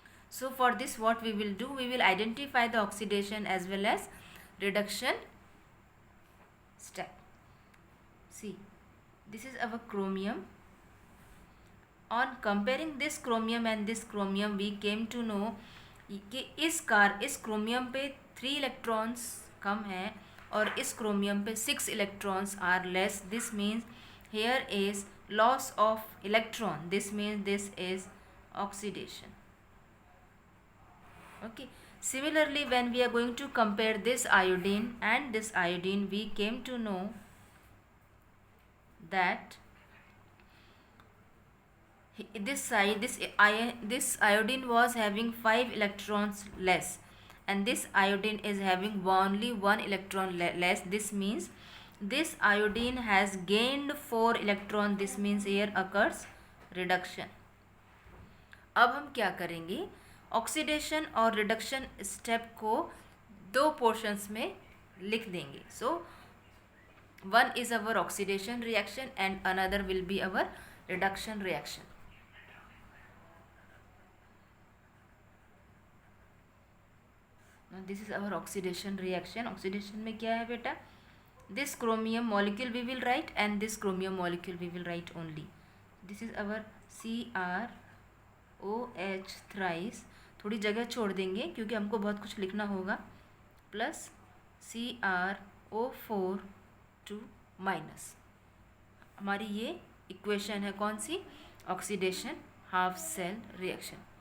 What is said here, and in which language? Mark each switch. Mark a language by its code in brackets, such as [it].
[en] So for this what we will do, we will identify the oxidation as well as reduction step. See, this is our chromium. On comparing this chromium and this chromium we came to know [hi] कि इस chromium पे 3 electrons कम है और इस chromium पे 6 electrons are less. [en] This means here is loss of electron. This means this is oxidation. Okay, similarly when we are going to compare this iodine and this iodine, we came to know that this side, this iodine was having 5 electrons less, and this iodine is having only 1 electron less. This means this iodine has gained 4 electron. This means here occurs reduction. [hi] अब हम क्या करेंगे, oxidation और reduction step को दो portions में लिख देंगे. [en] So one is our oxidation reaction and another will be our reduction reaction. This is our oxidation reaction. [hi] Oxidation में क्या है बेटा, [en] this chromium molecule we will write and this chromium molecule we will write only. This is our CrOH thrice. [hi] थोड़ी जगह छोड़ देंगे क्योंकि हमको बहुत कुछ लिखना होगा. Plus CrO4 2 minus. हमारी ये इक्वेशन है कौन सी, ऑक्सीडेशन हाफ सेल रिएक्शन.